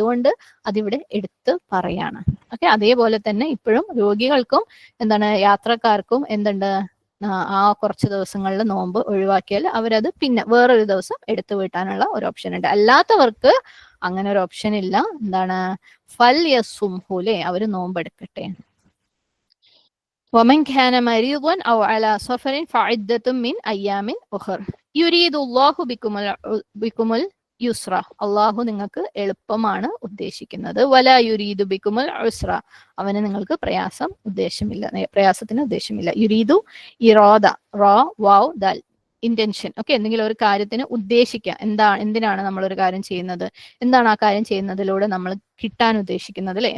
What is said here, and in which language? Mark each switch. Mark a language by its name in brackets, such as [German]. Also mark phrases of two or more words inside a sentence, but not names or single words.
[Malayalam] അപ്പൊ അതുകൊണ്ട് അതിവിടെ എടുത്ത് പറയാണ്. ഓക്കെ, അതേപോലെ തന്നെ ഇപ്പോഴും രോഗികൾക്കും എന്താണ് യാത്രക്കാർക്കും എന്തുണ്ട്, ആ കുറച്ച് ദിവസങ്ങളിൽ നോമ്പ് ഒഴിവാക്കിയാൽ അവരത് പിന്നെ വേറൊരു ദിവസം എടുത്തു വീട്ടാനുള്ള ഒരു ഓപ്ഷൻ ഉണ്ട്. അല്ലാത്തവർക്ക് അങ്ങനെ ഒരു ഓപ്ഷൻ ഇല്ല. എന്താണ്, [Arabic] فليصمه, [Malayalam] അവര് നോമ്പെടുക്കട്ടെ. [Arabic] ومن كان مريضا أو على سفر فعدة من أيام أخر يريد الله بكم യുസ്ര, [Malayalam] അള്ളാഹു നിങ്ങൾക്ക് എളുപ്പമാണ് ഉദ്ദേശിക്കുന്നത്. [Arabic] ولا يريد بكم العسر, [Malayalam] അവന് നിങ്ങൾക്ക് പ്രയാസത്തിന് ഉദ്ദേശമില്ല. [Arabic] يريد إرادة، راء واو دال, ഇന്റൻഷൻ. [Malayalam] ഓക്കെ, എന്തെങ്കിലും ഒരു കാര്യത്തിന് ഉദ്ദേശിക്കുക. എന്തിനാണ് നമ്മൾ ഒരു കാര്യം ചെയ്യുന്നത്, എന്താണ് ആ കാര്യം ചെയ്യുന്നതിലൂടെ നമ്മൾ കിട്ടാൻ ഉദ്ദേശിക്കുന്നത്, അല്ലെ?